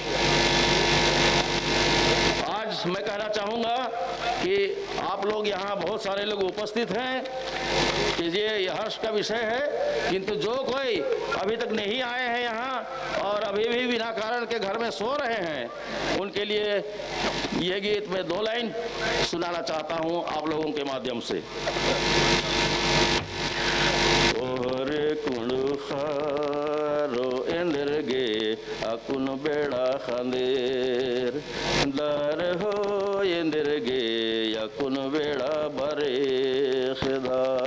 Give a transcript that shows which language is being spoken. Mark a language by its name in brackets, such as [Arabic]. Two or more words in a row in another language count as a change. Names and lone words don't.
[Hindi] आज मैं कहना चाहूँगा कि आप लोग यहाँ बहुत सारे लोग उपस्थित हैं कि ये हर्ष का विषय है, किंतु जो कोई अभी तक नहीं आए हैं यहाँ और अभी भी बिना कारण के घर में सो रहे हैं, उनके लिए ये गीत मैं 2 लाइन सुनाना चाहता हूँ आप लोगों के माध्यम से। [Kurukh] ओरे कुंडु खारो इंद्रगे अकुन बेड़ा खांदेर दर हो इंद्रगे अकुन बेड़ा बरे खिदा